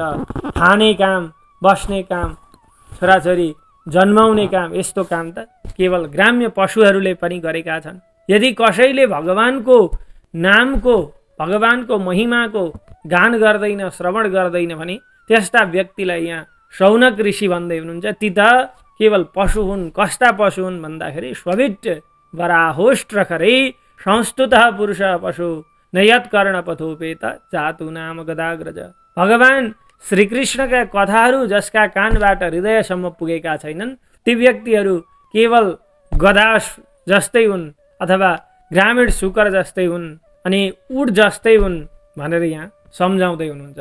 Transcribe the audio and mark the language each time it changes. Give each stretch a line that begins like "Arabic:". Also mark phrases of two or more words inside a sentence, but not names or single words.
Nepali: खाने काम, बस्ने काम, छोराछोरी जन्माउने काम, यस्तो काम त केवल ग्राम्य पशुहरूले पनि गरेका छन्। यदि कसैले भगवानको नामको, भगवानको महिमाको गान गर्दैन, श्रवण गर्दैन भने त्यस्ता व्यक्तिलाई यहाँ शौनक ऋषि भन्दै हुनुहुन्छ, ती त केवल पशु हुन्। कस्ता पशु हुन् भन्दाखेरि
Sanskrit: स्वभिट वराहोष्ट्रखरै संस्तुतः पुरुष पशु नयत्कर्ण पथोपेत जातु नाम गदाग्रज।
Nepali: भगवान श्रीकृष्णका कथाहरू जसका कानबाट हृदयसम्म पुगेका छैनन् ती व्यक्तिहरू केवल गधा जस्तै हुन् अथवा ग्रामीण शुकर जस्तै हुन् अनि उड जस्तै हुन् भनेर यहाँ सम्झाउँदै हुनुहुन्छ।